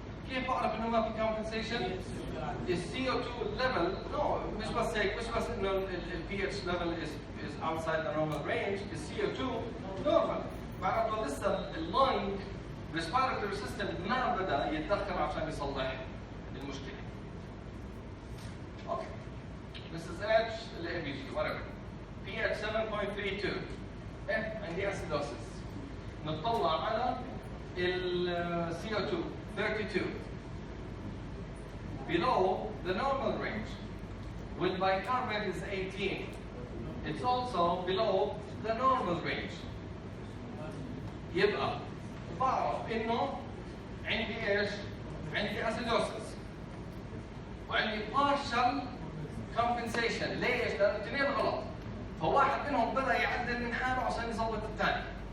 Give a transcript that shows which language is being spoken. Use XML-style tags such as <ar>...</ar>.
<ar>كيف بعرف انه ما في كومبنسيشن؟ السي او 2 ليفل مش بس هيك، مش بس انه البي اتش ليفل</ar> <en>is outside the normal range،</en> <ar>السي او 2 نورمال، معناته لسه اللنج</ar> <en>respiratory system</en> <ar>ما بدا يتدخل عشان يصلح المشكله.</ar> <en>Okay. Mrs. H الاي B G whatever pH 7.32</en> <ar>عندي</ar> <en>acidosis.</en> <ar>نطلع على ال</ar> <en>CO2 32 below the normal range. When bicarbonate is 18, it's also below the normal range.</en> <ar>يبقى بعرف انه عندي ايش؟ عندي acidosis وعندي partial compensation. ليش؟ لأن الاثنين غلط. فواحد منهم بدأ يعدل من حاله عشان يظبط الثاني.</ar>